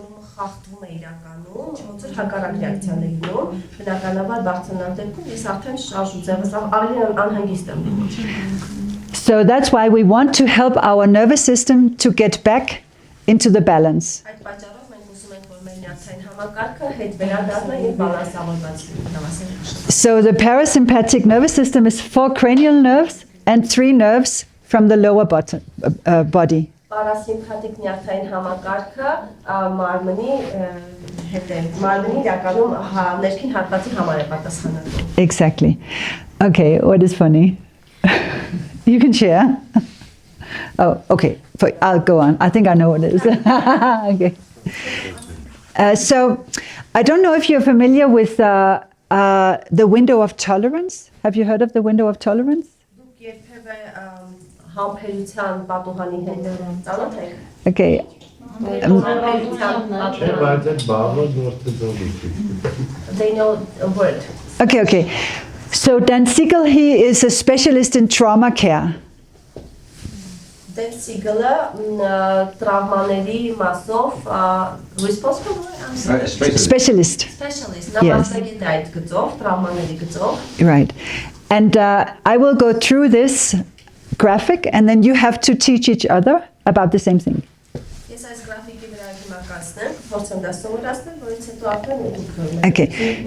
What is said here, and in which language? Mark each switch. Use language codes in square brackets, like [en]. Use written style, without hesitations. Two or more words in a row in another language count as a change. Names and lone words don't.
[en] So that's why we want to help our nervous system to get back into the balance. So the parasympathetic nervous system is 4 cranial nerves and 3 nerves from the lower body. [hy] Parasympathetic նյարդային համակարգը մարմնի ներքին հատվածի համար է պատասխանատու։ [en] Exactly. Okay, what is funny? You can share. Oh, okay. I'll go on. I think I know what it is. Okay. So, I don't know if you're familiar with the window of tolerance. Have you heard of the window of tolerance? Okay. They know a word. Okay. So Dan Siegel, he is a specialist in trauma care. Dan Siegel, [hy] travmaների մասով responsible, [en] Specialist. Yes. Right. And I will go through this graphic and then you have to teach each other about the same thing. Okay.